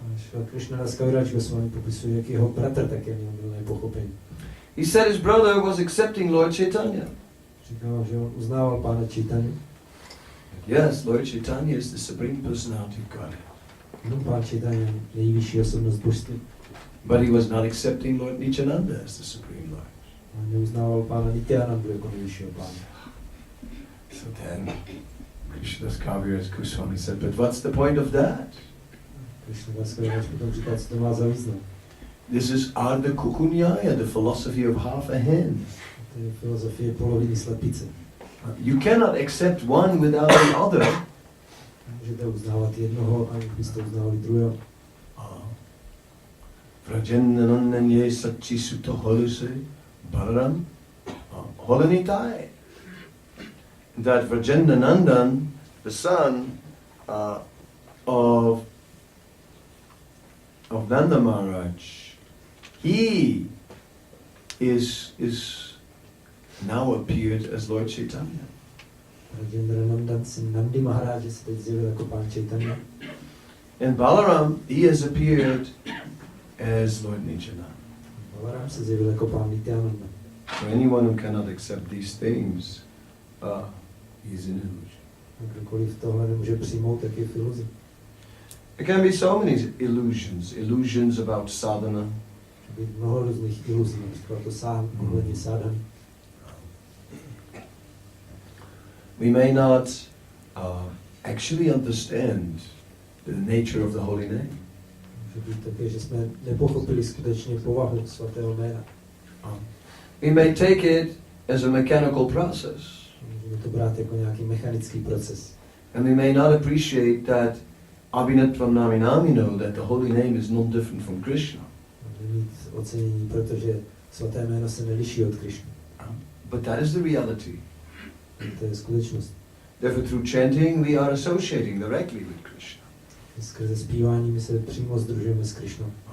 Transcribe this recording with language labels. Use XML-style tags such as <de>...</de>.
<cs>Srila Krishnadas Kaviraj Goswami popisuje, jak jeho bratr také měl nepochopení.</cs> <en>He said his brother was accepting Lord Chaitanya.</en> <cs>Říkal, že on uznával Pána Chaitanya.</cs> <en>Yes, Lord Chaitanya is the Supreme Personality of God.</en> <cs>No, Pán Chaitanya, nejvyšší osobnost božství.</cs> <en>But he was not accepting Lord Nityananda as the Supreme Lord.</en> <cs>A neuznával Pána Nityanandu jako nejvyššího Pána.</cs> <en>So then, Krishnadas Kaviraj Goswami said, but what's the point of that?</en> <cs>Krishnadas Kaviraj potom říkal, co to má za význam.</cs> <en>This is Ardha Kukunyaya, the philosophy of half a hen.</en> <cs>To je filozofie poloviny slepice.</cs> <en>You cannot accept one without the other.</en> <cs>Můžete uznávat jednoho, aniž byste uznávali druhého.</cs> <bn>Vrajennananye sachi sutta holuse balaram holanitai.</bn> <en>That Vrajennanandan, the son of Nanda Maharaj, he is now appeared as Lord Chaitanya.</en> <cs>Rajendranandan syn Nandi Maharaj se teď zjevil jako Pán Chaitanya.</cs> <en>And Balaram, he has appeared as Lord Nityananda.</en> <cs>Balaram se zjevil jako Pán Nityananda.</cs> <en>So anyone who cannot accept these things, he is in illusion.</en> <cs>Kdokoliv tohle nemůže přijmout, tak je v iluzi.</cs> <en>There can be so many illusions about sadhana.</en> <cs>Mnoho různých iluzí, například to sám, ohledně sadhany.</cs> <en>We may not actually understand the nature of the holy name.</en> <cs>Může být také, že jsme nepochopili skutečně povahu svatého jména.</cs> <en>We may take it as a mechanical process.</en> <cs>Můžeme to brát jako nějaký mechanický proces.</cs> <en>And we may not appreciate that</en> <sa>Abhinatvam Naminamino,</sa> <en>that the holy name is not different from Krishna.</en> <cs>Můžeme mít ocenění, protože svaté jméno se neliší od Krishna.</cs> <en>But that is the reality.</en> <cs>To je skutečnost.</cs> <en>Therefore, through chanting, we are associating directly with Krishna.</en> <cs>Skrze zpívání my se přímo sdružujeme s Krishnou.</cs>